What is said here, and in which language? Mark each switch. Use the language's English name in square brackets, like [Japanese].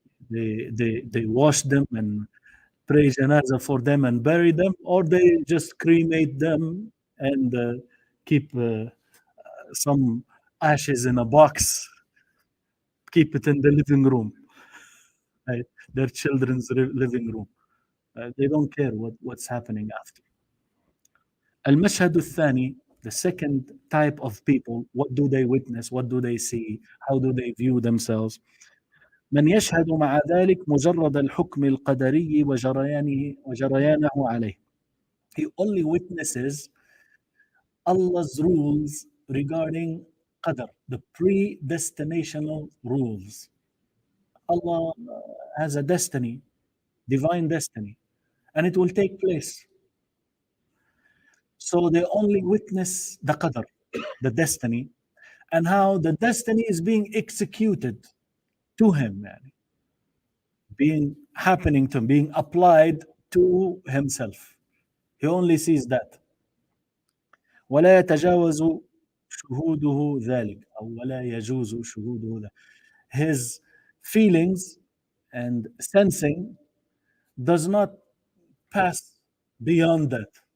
[English] They wash them and pray janaza for them and bury them, or they just cremate them and keep some ashes in a box, keep it in the living room, right? Their children's living room. They don't care what's happening after. [Arabic] المشهد الثاني, [English] the second type of people, what do they witness? What do they see? How do they view themselves? [Arabic] من يشهد مع ذلك مجرد الحكم القدري وجريانه عليه. [English] He only witnesses Allah's rules regarding qadr, the predestinational rules. Allah has a destiny, divine destiny, and it will take place. So they only witness the qadr, the destiny, and how the destiny is being executed to him, happening to him, being applied to himself. He only sees that. [Arabic] ولا يتجاوز شهوده ذلك أو ولا يجوز شهوده ذلك. [English] His feelings and sensing does not pass beyond that.